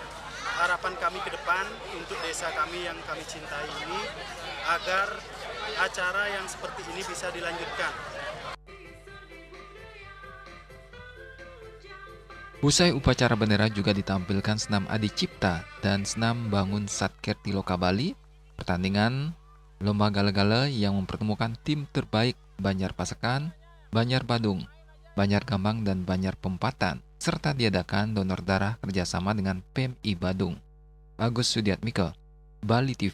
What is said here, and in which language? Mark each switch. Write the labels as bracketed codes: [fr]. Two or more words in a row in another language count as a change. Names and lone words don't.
[id] Harapan kami ke depan untuk desa kami yang kami cintai ini agar acara yang seperti ini bisa dilanjutkan. Usai upacara bendera juga ditampilkan senam adi cipta dan senam bangun satker di Loka Bali, pertandingan lomba gala-gala yang mempertemukan tim terbaik Banjar Pasekan, Banjar Badung, Banjar Gambang, dan Banjar Pempatan, serta diadakan donor darah kerjasama dengan PMI Badung. Agus Sudiatmike, Bali TV.